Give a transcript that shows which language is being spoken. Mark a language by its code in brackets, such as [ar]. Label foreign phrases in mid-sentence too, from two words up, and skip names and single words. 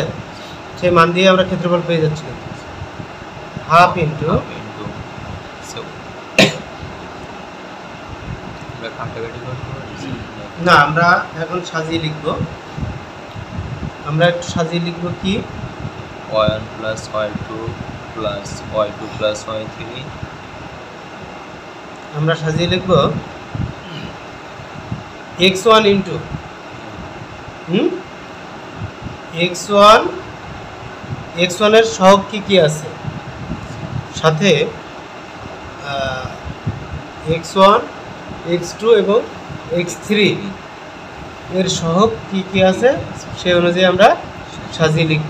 [bn] সেই মান দিয়ে আমরা ক্ষেত্রফল পেয়ে যাচ্ছি কিন্তু [en] half into [bn] না, আমরা এখন সাজিয়ে লিখব, আমরা একটু সাজিয়ে লিখব কি [en] y1 plus y2 plus y2 plus y3, [bn] আমরা সাজিয়ে লিখব x1 ইন্টু x1 এর সহগ কি কি আছে, সাথে x1 x2 এবং x3 এর সহগ কি কি আছে সেই অনুযায়ী আমরা সাজিয়ে লিখব।